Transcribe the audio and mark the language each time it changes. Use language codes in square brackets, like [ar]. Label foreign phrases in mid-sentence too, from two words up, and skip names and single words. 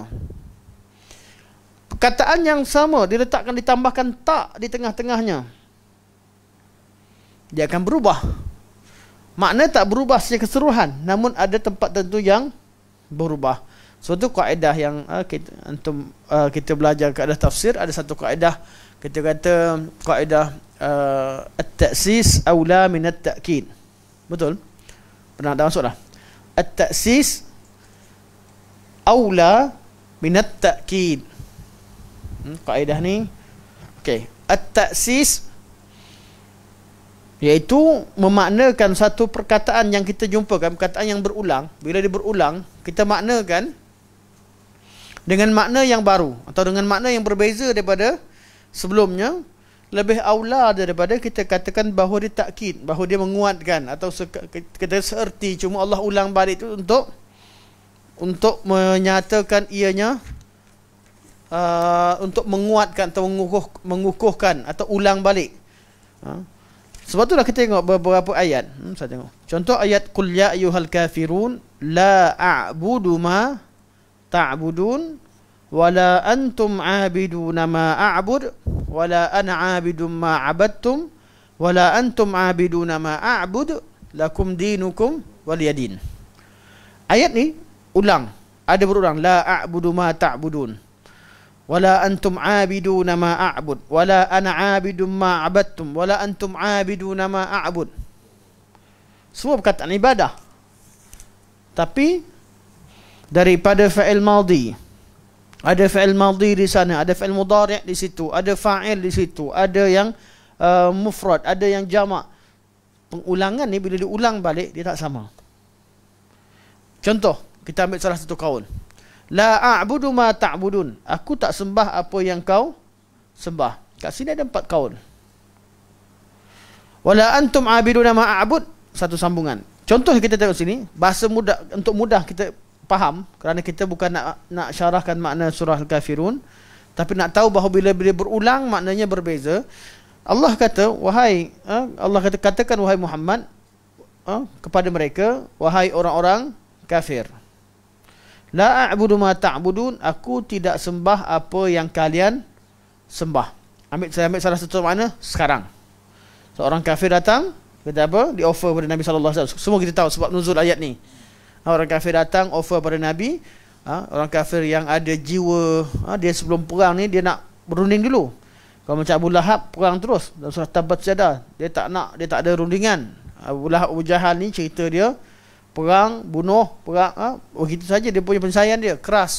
[ms] Perkataan yang sama diletakkan, ditambahkan tak di tengah-tengahnya, dia akan berubah. Makna tak berubah secara keseluruhan, namun ada tempat tertentu yang berubah. Suatu kaedah yang kita belajar kaedah tafsir, ada satu kaedah kita kata kaedah [ar] التأسيس أولى من التأكيد. [ms] Betul? Pernah dah masuk dah? [ar] التأسيس أولى من التأكيد. [ms] Kaedah ni, okey, at-ta'sis iaitu memaknakan satu perkataan yang kita jumpakan, perkataan yang berulang. Bila dia berulang, kita maknakan dengan makna yang baru atau dengan makna yang berbeza daripada sebelumnya, lebih aula daripada kita katakan bahawa dia takkid, bahawa dia menguatkan atau kita seerti. Cuma Allah ulang balik itu untuk menyatakan ianya, untuk menguatkan atau mengukuhkan atau ulang balik. Sebab itulah kita tengok beberapa ayat. Saya tengok. Contoh ayat [ar] قل يا أيها الكافرون لا أعبد ما تعبدون ولا أنتم عابدون ما أعبد ولا أنا عابد ما عبدتم ولا أنتم عابدون ما أعبد لكم دينكم ولي دين. [ms] Ayat ni ulang, ada berulang, [ar] لا أعبد ما تعبدون ولا أنتم عابدون ما أعبد ولا أنا عابد ما عبدتم ولا أنتم عابدون ما أعبد. [ms] Semua perkataan ibadah, tapi daripada [ar] فاعل ماضي, [ms] ada [ar] فاعل ماضي [ms] di sana, ada [ar] فاعل مضارع' [ms] di situ, ada fa'il di situ, ada yang mufrad, ada yang jamak. Pengulangan ni bila diulang balik dia tak sama. Contoh, kita ambil salah satu kaul, [ar] لا أعبد ما تعبدون, [ms] aku tak sembah apa yang kau sembah. Kat sini ada 4 kaul. [ar] ولا أنتم عابدون ما أعبد, [ms] satu sambungan. Contoh kita tengok sini, bahasa mudah, untuk mudah kita faham, kerana kita bukan nak syarahkan makna surah Al-Kafirun, tapi nak tahu bahawa bila berulang maknanya berbeza. Allah kata, katakan wahai Muhammad kepada mereka, wahai orang-orang kafir, [ar] لا أعبد ما تعبدون, [ms] aku tidak sembah apa yang kalian sembah. Saya ambil salah satu makna sekarang. Seorang kafir datang, kata apa? Di offer pada Nabi [ar] صلى الله عليه وسلم. [ms] Semua kita tahu sebab nuzul ayat ni. Orang kafir datang offer pada Nabi. Orang kafir yang ada jiwa, dia sebelum perang ni dia nak berunding dulu. Kalau macam Abu Lahab, perang terus dalam surah Tabbat Yadah, dia tak nak, dia tak ada rundingan. Abu Lahab, Abu Jahal ni cerita dia perang, bunuh, perang, begitu saja dia punya penyelesaian dia keras.